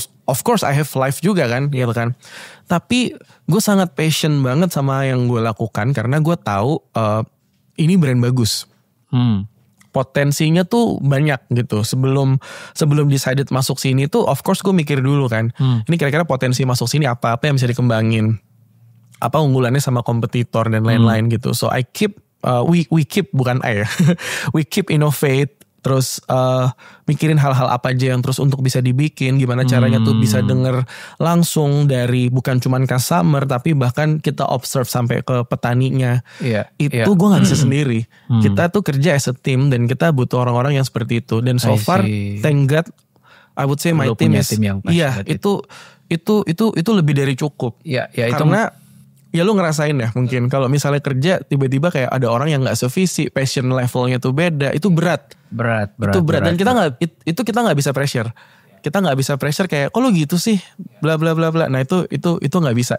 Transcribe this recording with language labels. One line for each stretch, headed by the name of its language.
English: Of course I have life
Indonesian: juga kan, gitu kan. Tapi gue sangat passion banget sama yang gue lakukan karena gue tahu ini brand bagus. potensinya tuh banyak gitu. Sebelum
English: decided
Indonesian: masuk sini tuh
English: of course
Indonesian: gue mikir dulu kan. Ini kira-kira potensi masuk sini apa yang bisa dikembangin. Apa unggulannya sama kompetitor dan lain-lain gitu.
English: So I keep we keep
Indonesian: bukan
English: I
Indonesian: ya.
English: We keep innovate.
Indonesian: Terus mikirin hal-hal apa aja yang terus untuk bisa dibikin. Gimana caranya tuh bisa denger langsung dari bukan cuman customer. Tapi bahkan kita
English: observe
Indonesian: sampai ke petaninya. Itu gue gak bisa sendiri. Kita tuh kerja
English: as a team.
Indonesian: Dan kita butuh orang-orang yang seperti itu. Dan
English: so far thank God I would say my team is.
Indonesian: Iya itu lebih dari cukup. Karena ya lu ngerasain ya mungkin kalau misalnya kerja tiba-tiba kayak ada orang yang nggak sevisi, passion levelnya tuh beda, itu berat. Dan kita nggak bisa
English: pressure.
Indonesian: Kita nggak bisa pressure kayak kok lu gitu sih, bla bla bla bla. Nah itu nggak bisa.